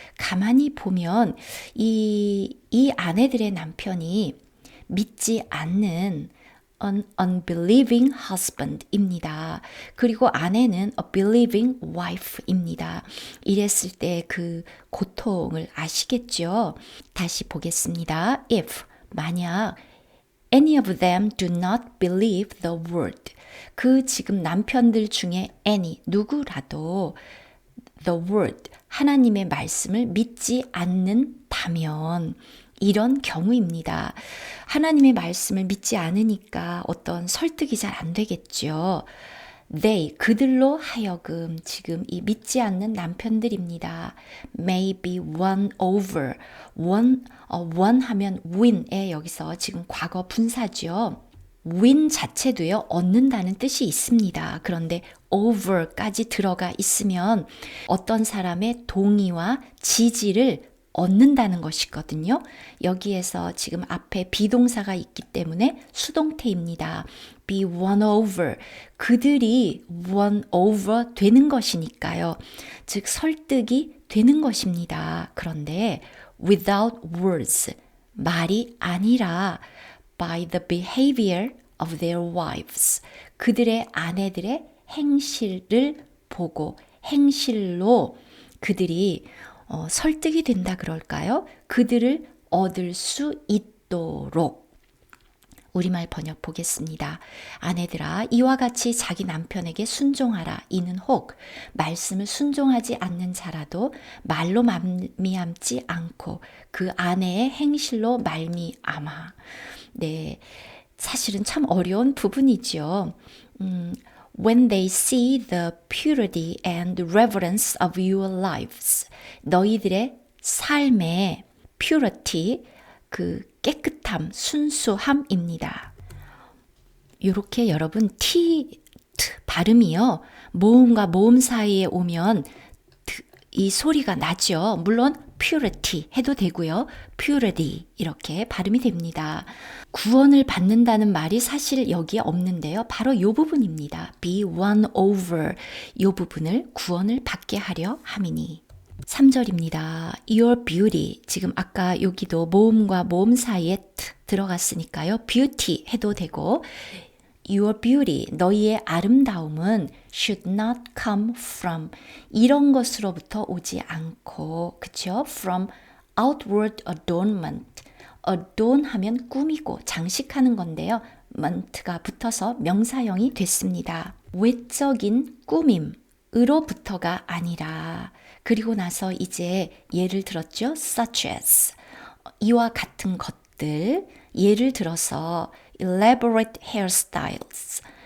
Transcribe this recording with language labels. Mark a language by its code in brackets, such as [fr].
[ko] 가만히 보면 이 아내들의 남편이 믿지 않는 [en] an unbelieving husband [ko] 입니다. 그리고 아내는 [en] a believing wife [ko] 입니다. 이랬을 때 그 고통을 아시겠죠? 다시 보겠습니다. [en] If, [ko] 만약 [en] any of them do not believe the word. [ko] 그 지금 남편들 중에 any, 누구라도 the word, 하나님의 말씀을 믿지 않는다면 이런 경우입니다. 하나님의 말씀을 믿지 않으니까 어떤 설득이 잘 안 되겠죠. They, 그들로 하여금 지금 이 믿지 않는 남편들입니다. [en] May be won over. [ko] won 하면 win에 여기서 지금 과거 분사죠. win 자체도요, 얻는다는 뜻이 있습니다. 그런데 over까지 들어가 있으면 어떤 사람의 동의와 지지를 얻는다는 것이거든요. 여기에서 지금 앞에 비동사가 있기 때문에 수동태입니다. [en] be won over. [ko] 그들이 won over 되는 것이니까요. 즉 설득이 되는 것입니다. 그런데 [en] without words, [ko] 말이 아니라 [en] by the behavior of their wives. [ko] 그들의 아내들의 행실을 보고 행실로 그들이 설득이 된다 그럴까요? 그들을 얻을 수 있도록. 우리말 번역 보겠습니다. 아내들아, 이와 같이 자기 남편에게 순종하라. 이는 혹 말씀을 순종하지 않는 자라도 말로 말미암지 않고 그 아내의 행실로 말미암아. 네, 사실은 참 어려운 부분이죠. [en] When they see the purity and reverence of your lives. [ko] 너희들의 삶의 purity, 그 깨끗함, 순수함입니다. 이렇게 여러분 T 발음이요. 모음과 모음 사이에 오면 이 소리가 나죠. 물론 purity 해도 되고요. purity 이렇게 발음이 됩니다. 구원을 받는다는 말이 사실 여기에 없는데요. 바로 이 부분입니다. [en] be won over [ko] 이 부분을 구원을 받게 하려 함이니. 3절입니다. [en] Your beauty. [ko] 지금 아까 여기도 모음과 모음 사이에 들어갔으니까요. beauty 해도 되고 Your beauty, 너희의 아름다움은 [en] should not come from [ko] 이런 것으로부터 오지 않고, 그쵸? [en] From outward adornment. [ko] adorn 하면 꾸미고 장식하는 건데요. ment가 붙어서 명사형이 됐습니다. 외적인 꾸밈으로부터가 아니라 그리고 나서 이제 예를 들었죠. such as 이와 같은 것들 예를 들어서 elaborate hairstyles